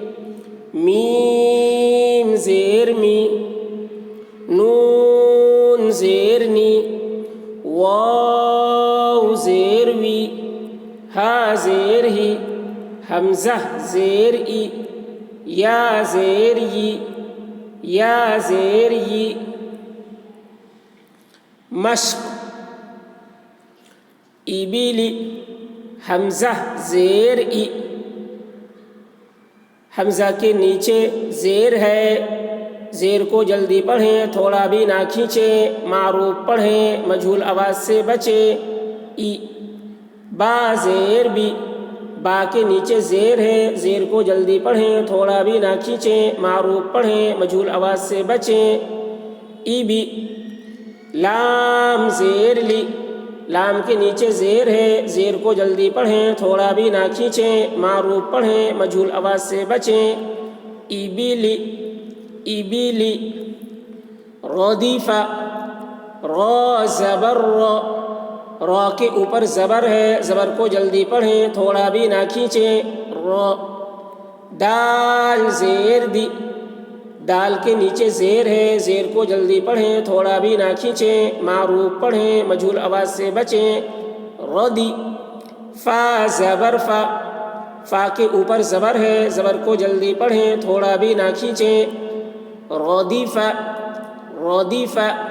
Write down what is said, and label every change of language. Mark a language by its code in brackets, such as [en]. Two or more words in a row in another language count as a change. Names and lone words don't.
[ur] میم زیر می، نون زیر نی، واو زیر وی، ہا زیر ہی، حمزہ زیر ای، یا زیر ی، یا زیر ی۔ مشق ایبیلی، حمزہ زیر ای، حمزہ کے نیچے زیر ہے، زیر کو جلدی پڑھیں، تھوڑا بھی نہ کھینچیں، معروف پڑھیں، مجہول آواز سے بچیں۔ ای، با زیر بی، با کے نیچے زیر ہے، زیر کو جلدی پڑھیں، تھوڑا بھی نہ کھینچیں، معروف پڑھیں، مجہول آواز سے بچیں۔ ای بی، لام زیر لی، لام کے نیچے زیر ہے، زیر کو جلدی پڑھیں، تھوڑا بھی نہ کھینچیں، معروف پڑھیں، مجہول آواز سے بچیں۔ ای بی لی، ای بی لی۔ ردیفہ، را زبر را، را کے اوپر زبر ہے، زبر کو جلدی پڑھیں، تھوڑا بھی نہ کھینچیں، را۔ دال زیر دی، دال کے نیچے زیر ہے، زیر کو جلدی پڑھیں، تھوڑا بھی نہ کھینچیں، معروف پڑھیں، مجہول آواز سے بچیں۔ ردی، فا زبر فا، فا کے اوپر زبر ہے، زبر کو جلدی پڑھیں، تھوڑا بھی نہ کھینچیں، ردیفہ، ردیفہ۔